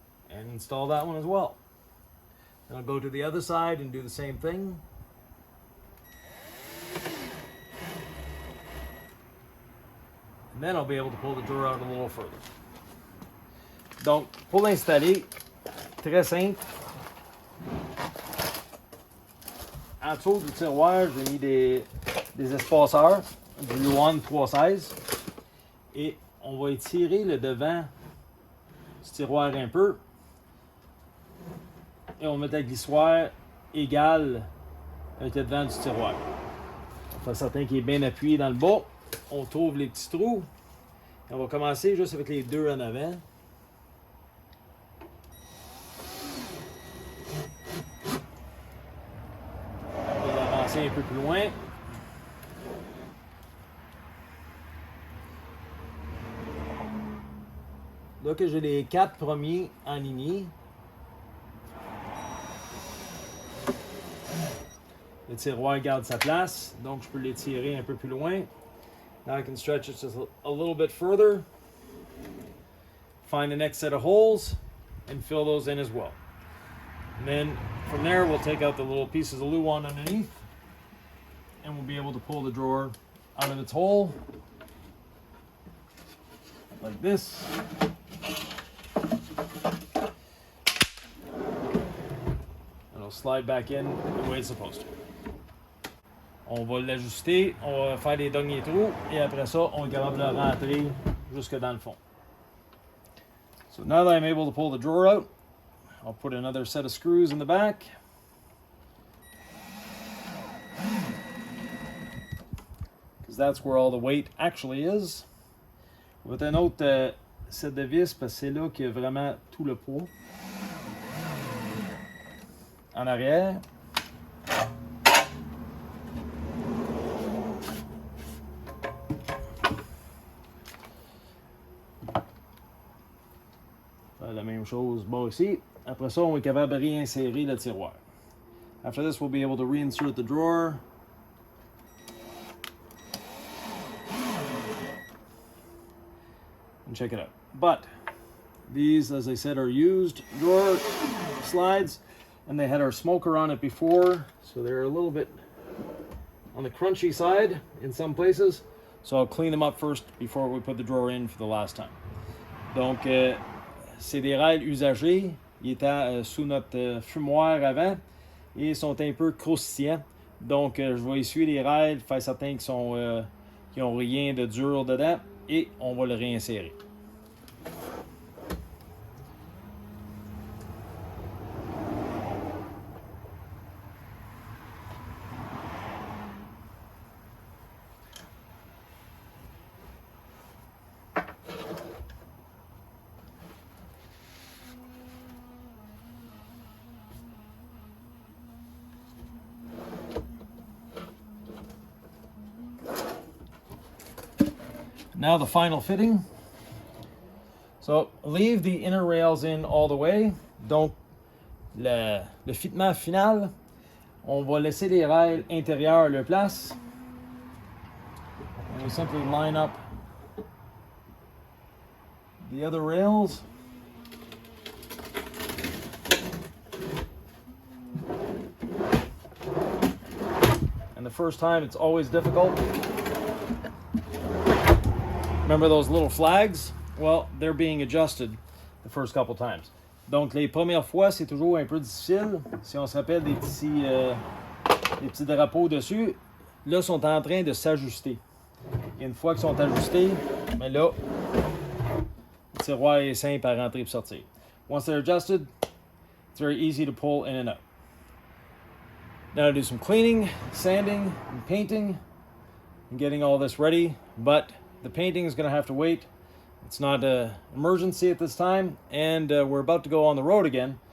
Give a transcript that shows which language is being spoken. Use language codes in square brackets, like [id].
[en] And install that one as well. And I'll go to the other side and do the same thing. And then I'll be able to pull the drawer out a little further. [fr] Donc, pour l'installer, très simple. En dessous du tiroir, j'ai mis des espaceurs, du Luan 316. Et on va étirer le devant du tiroir un peu. Et on met la glissoire égale avec le devant du tiroir. On fait certain qu'il est bien appuyé dans le bas. On trouve les petits trous. Et on va commencer juste avec les deux en avant. On va avancer un peu plus loin. Là que j'ai les 4 premiers alignés, le tiroir garde sa place, donc je peux l'étirer un peu plus loin. [en] Now I can stretch it just a little bit further. Find the next set of holes and fill those in as well. And then from there we'll take out the little pieces of Luan underneath and we'll be able to pull the drawer out of its hole like this. And it'll slide back in the way it's supposed to. [fr] On va l'ajuster, on va faire les derniers trous et après ça, on est capable de le rentrer jusque dans le fond. [en] So now that I'm able to pull the drawer out, I'll put another set of screws in the back. Because that's where all the weight actually is. [fr] On va mettre un autre set de vis parce que c'est là qu'il y a vraiment tout le poids. En arrière. La même chose bas ici. Après ça, on est capable de réinsérer le tiroir. [en] After this, we'll be able to reinsert the drawer. And check it out. But these, as I said, are used drawer slides, and they had our smoker on it before, so they're a little bit on the crunchy side in some places. So I'll clean them up first before we put the drawer in for the last time. [fr] Donc, c'est des rails usagés. Ils étaient sous notre fumoir avant et sont un peu croustillants. Donc, je vais essuyer les rails, faire certain qu'ils n'ont rien de dur dedans et on va le réinsérer. [en] Now the final fitting. So leave the inner rails in all the way. [fr] Donc le fitement final, On va laisser les rails intérieurs leur place. [en] And we simply line up the other rails. And the first time it's always difficult. Remember those little flags? Well, they're being adjusted the first couple times. [fr] Donc les premières fois, c'est toujours un peu difficile. Si on se rappelle des petits drapeaux dessus, là, sont en train de s'ajuster. Et une fois qu'ils sont ajustés, mais là, le tiroir est simple à rentrer et sortir. [en] Once they're adjusted, it's very easy to pull in and out. Now to do some cleaning, sanding, and painting, and getting all this ready. But the painting is going to have to wait. It's not an emergency at this time, and we're about to go on the road again.